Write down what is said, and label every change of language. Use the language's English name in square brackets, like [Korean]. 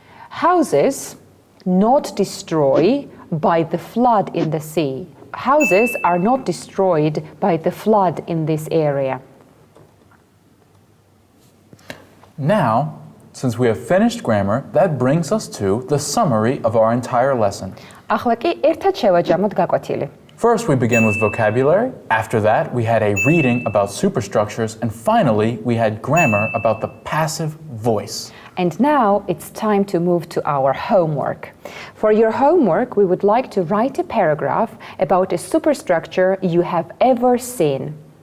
[English] Houses not destroyed by the flood in the sea. Houses are not destroyed by the flood in this area. Now, since we have finished grammar, that brings us to the summary of our entire lesson. [Georgian] ახლა კი ერთად შევაჯამოთ გაკვეთილი. [English] First, we begin with vocabulary. After that, we had a reading about superstructures. And finally, we had grammar about the passive voice. And now it's time to move to our homework. For your homework, we would like to write a paragraph about a superstructure you have ever seen.